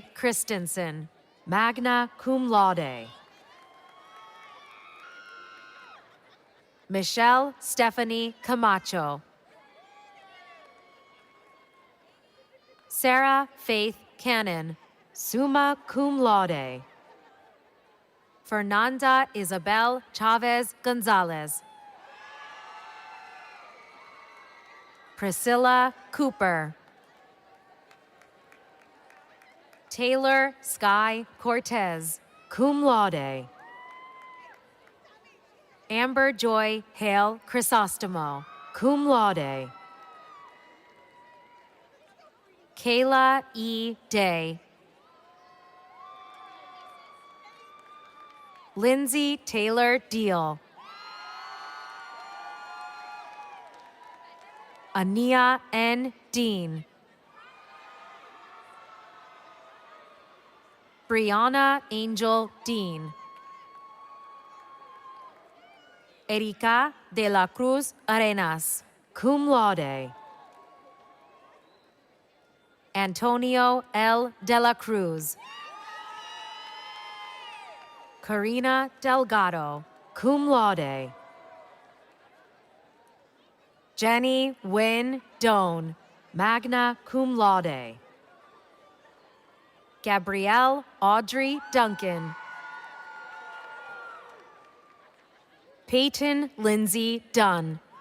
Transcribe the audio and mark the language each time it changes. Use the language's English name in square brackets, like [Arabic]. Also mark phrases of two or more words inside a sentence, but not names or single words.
[Latin] Christensen, magna cum laude. [English] Michelle Stephanie Camacho. Sarah Faith Cannon, [Latin] summa cum laude. [English] Fernanda Isabel Chavez Gonzalez. Priscilla Cooper. Taylor Sky Cortez, [Latin] cum laude. [English] Amber Joy Hale Crisostomo, [Latin] cum laude. [English] Kayla E. Day. Lindsay Taylor Deal. Ania N. Dean. Brianna Angel Dean. Erika de la Cruz Arenas, [Latin] cum laude. [English] Antonio L. de la Cruz. Karina Delgado, [Latin] cum laude. [English] Jenny Wynne Doan, [Latin] magna cum laude. [English] Gabrielle Audrey Duncan. Peyton Lindsay Dunn.